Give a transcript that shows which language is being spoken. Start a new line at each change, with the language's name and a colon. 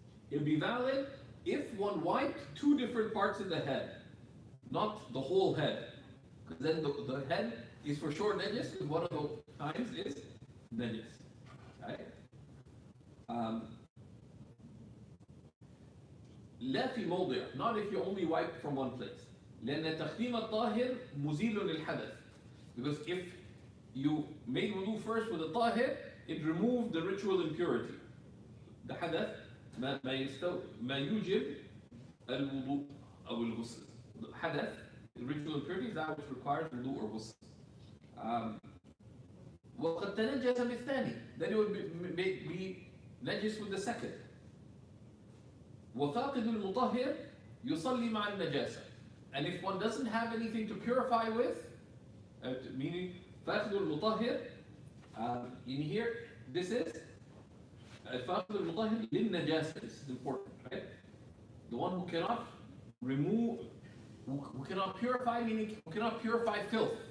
English: It'll be valid if one wiped two different parts of the head, not the whole head. Because then the head is for sure najis, because one of the times is najis. Right?
Arabic: لا في موضع,
English: not if you only wipe from one place.
Arabic: لأن تقديم الطاهر مزيل للحدث.
English: Because if you made wudu first with the tahir, it removed the ritual impurity. The hadath
Arabic: ما يوجب الوضوء أو الغسل.
English: The hadath, the ritual impurity, is that which requires wudu or ghusl.
Arabic: وقد تنجس بالثاني,
English: then it would be najis with the second.
Arabic: وفاقد المطهر يصلي مع النجاسة.
English: And if one doesn't have anything to purify with, meaning فاقد المطهر, in here, this is
Arabic: فاقد المطهر للنجاسة.
English: This is important, right? The one who cannot remove, who cannot purify, meaning who cannot purify filth.